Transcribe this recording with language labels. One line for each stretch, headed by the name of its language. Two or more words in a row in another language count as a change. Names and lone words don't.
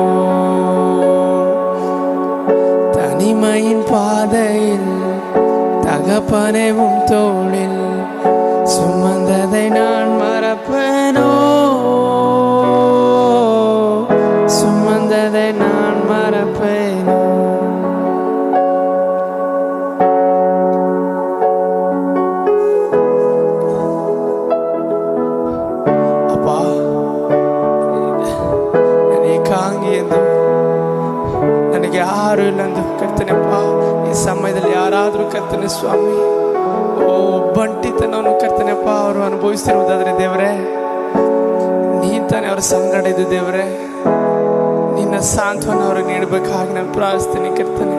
Tamil: தனிமையின் பாதையில் தகப்பனே உம் தோளில் சுமந்ததை நான் மறப்பேனோ, சுமந்ததை நான் மறப்பேனோ. அப்பா,
Kannada: ನಾನು ಏಕಾಂಗಿ ಎಂದು ನನಗೆ ಯಾರು ಇಲ್ಲಂದು ಕರ್ತನೆಪ್ಪ, ಈ ಸಮಯದಲ್ಲಿ ಯಾರಾದರೂ ಕರ್ತನೆ ಸ್ವಾಮಿ ಒಬ್ಬಂಟಿತನವನ್ನು ಕರ್ತನೆಪ್ಪ ಅವರು ಅನುಭವಿಸ್ತಿರುವುದಾದ್ರೆ ದೇವರೇ, ನೀನ್ ತಾನೇ ಅವ್ರ ಸಂಗಡ ಇದ್ದು ದೇವರೇ, ನಿನ್ನ ಸಾಂತ್ವನ ಅವ್ರಿಗೆ ನೀಡಬೇಕಾಗಿ ನಾನು ಪ್ರಾರ್ಥಿಸ್ತೀನಿ ಕರ್ತನೆ.